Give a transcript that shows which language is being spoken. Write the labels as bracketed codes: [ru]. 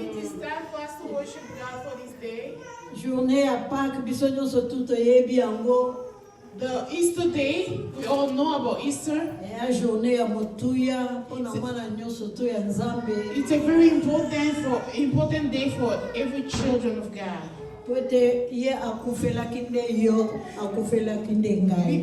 [en] It is time for us to worship God for this day. [fr] Journée à Pâques, [ln] biso nyonso tout yebi yango. [en] The Easter day, we all know about Easter. [ln] Ya journée ya motuya pona mwana nyonso to ya nzambe. [en] It's a very important day for every children of God. [ln] Pote ye akufelaki nde yo, akufelaki nde ngai.